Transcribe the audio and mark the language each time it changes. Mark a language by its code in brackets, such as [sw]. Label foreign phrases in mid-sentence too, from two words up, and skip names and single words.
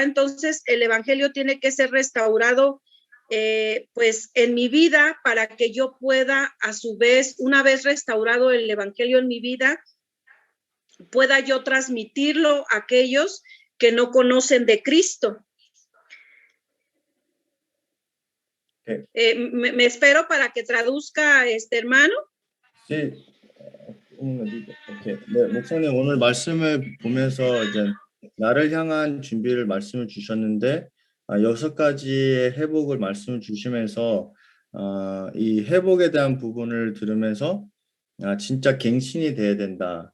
[es] Entonces el evangelio tiene que ser restaurado pues en mi vida para que yo pueda a su vez, una vez restaurado el evangelio en mi vida, pueda yo transmitirlo a aquellos que no conocen de Cristo. Me espero para que traduzca hermano. Sí. [ko] 네, 목사님 오늘 말씀을 보면서 이제 나를 향한 준비를 말씀을 주셨는데 6가지의 회복을 말씀을 주시면서 이 회복에 대한 부분을 들으면서 진짜 갱신이 돼야 된다.